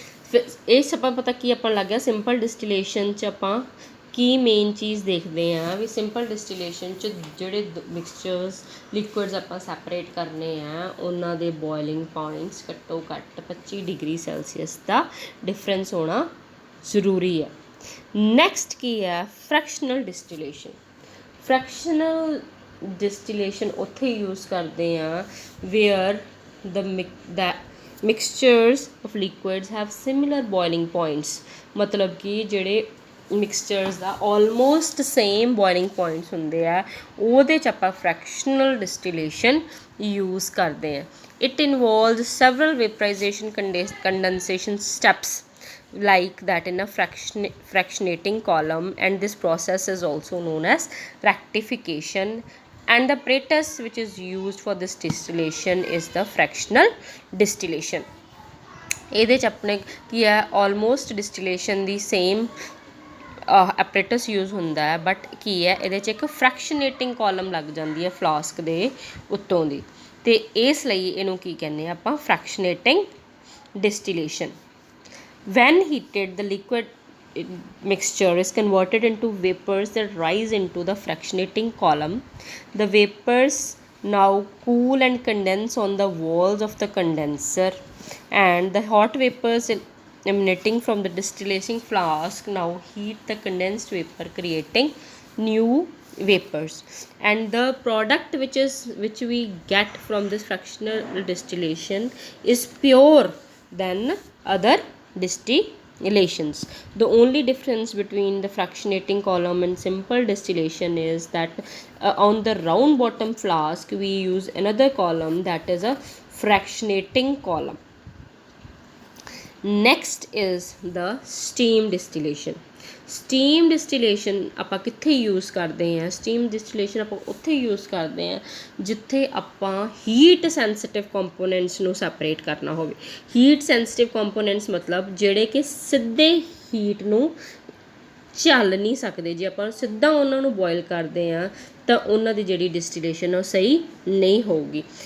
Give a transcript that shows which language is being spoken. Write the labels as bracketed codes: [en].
[pa] ਫਿਰ ਇਹ ਸਭ ਪਤਾ ਕੀ ਆਪਾਂ ਲੱਗ ਗਿਆ, ਸਿੰਪਲ ਡਿਸਟੀਲੇਸ਼ਨ 'ਚ ਆਪਾਂ ਕੀ ਮੇਨ ਚੀਜ਼ ਦੇਖਦੇ ਹਾਂ ਵੀ ਸਿੰਪਲ ਡਿਸਟੀਲੇਸ਼ਨ 'ਚ ਜਿਹੜੇ ਮਿਕਸਚਰਸ ਲਿਕੁਇਡਸ ਆਪਾਂ ਸੈਪਰੇਟ ਕਰਨੇ ਆ, ਉਹਨਾਂ ਦੇ ਬੋਇਲਿੰਗ ਪੁਆਇੰਟਸ ਘੱਟੋ ਘੱਟ 25 ਡਿਗਰੀ ਸੈਲਸੀਅਸ ਦਾ ਡਿਫਰੈਂਸ ਹੋਣਾ ਜ਼ਰੂਰੀ ਹੈ। ਨੈਕਸਟ ਕੀ ਹੈ, ਫ੍ਰੈਕਸ਼ਨਲ ਡਿਸਟੀਲੇਸ਼ਨ। ਫ੍ਰੈਕਸ਼ਨਲ ਡਿਸਟੀਲੇਸ਼ਨ ਉੱਥੇ ਯੂਜ਼ ਕਰਦੇ ਆ [en] Where the mixtures of liquids have similar boiling points। [pa] ਮਤਲਬ ਕਿ ਜਿਹੜੇ ਮਿਕਸਚਰਸ ਦਾ ਆਲਮੋਸਟ ਸੇਮ ਬੋਇਲਿੰਗ ਪੁਆਇੰਟਸ ਹੁੰਦੇ ਆ, ਉਹਦੇ 'ਚ ਆਪਾਂ ਫ੍ਰੈਕਸ਼ਨਲ ਡਿਸਟੀਲੇਸ਼ਨ ਯੂਜ਼ ਕਰਦੇ ਹਾਂ। [en] It involves several vaporisation condensation steps like that in a fractionating column, and this process is also known as rectification, and the apparatus which is used for this distillation is the fractional distillation। [pa] ਇਹਦੇ 'ਚ ਆਪਣੇ ਕੀ ਹੈ, almost ਡਿਸਟੀਲੇਸ਼ਨ ਦੀ same ਐਪਰੇਟਸ use ਹੁੰਦਾ ਹੈ, but ਕੀ ਹੈ ਇਹਦੇ 'ਚ ਇੱਕ ਫ੍ਰੈਕਸ਼ਨੇਟਿੰਗ ਕਾਲਮ ਲੱਗ ਜਾਂਦੀ ਹੈ ਫਲਾਸਕ ਦੇ ਉੱਤੋਂ ਦੀ, ਅਤੇ ਇਸ ਲਈ ਇਹਨੂੰ ਕੀ ਕਹਿੰਦੇ ਆ ਆਪਾਂ, ਫ੍ਰੈਕਸ਼ਨੇਟਿੰਗ ਡਿਸਟੀਲੇਸ਼ਨ। [en] When heated, the liquid mixture is converted into vapors that rise into the fractionating column. The vapors now cool and condense on the walls of the condenser, and the hot vapors emanating from the distillating flask now heat the condensed vapor, creating new vapors, and the product which we get from this fractional distillation is pure than other distillations। The only difference between the fractionating column and simple distillation is that on the round bottom flask we use another column, that is a fractionating column. Next is the steam distillation. [pa] Steam ਡਿਸਟੀਲੇਸ਼ਨ ਆਪਾਂ ਕਿੱਥੇ use ਕਰਦੇ ਹਾਂ? Steam ਡਿਸਟੀਲੇਸ਼ਨ ਆਪਾਂ ਉੱਥੇ use ਕਰਦੇ ਹਾਂ ਜਿੱਥੇ ਆਪਾਂ ਹੀਟ ਸੈਂਸਿਟਿਵ ਕੰਪੋਨੈਂਟਸ ਨੂੰ ਸੈਪਰੇਟ ਕਰਨਾ ਹੋਵੇ। ਹੀਟ ਸੈਂਸਿਟਿਵ ਕੰਪੋਨੈਂਟਸ ਮਤਲਬ ਜਿਹੜੇ ਕਿ ਸਿੱਧੇ ਹੀਟ ਨੂੰ ਝੱਲ ਨਹੀਂ ਸਕਦੇ। ਜੇ ਆਪਾਂ ਸਿੱਧਾ ਉਹਨਾਂ ਨੂੰ ਬੋਇਲ ਕਰਦੇ ਹਾਂ ਤਾਂ ਉਹਨਾਂ ਦੀ ਜਿਹੜੀ ਡਿਸਟੀਲੇਸ਼ਨ ਉਹ ਸਹੀ ਨਹੀਂ ਹੋਊਗੀ।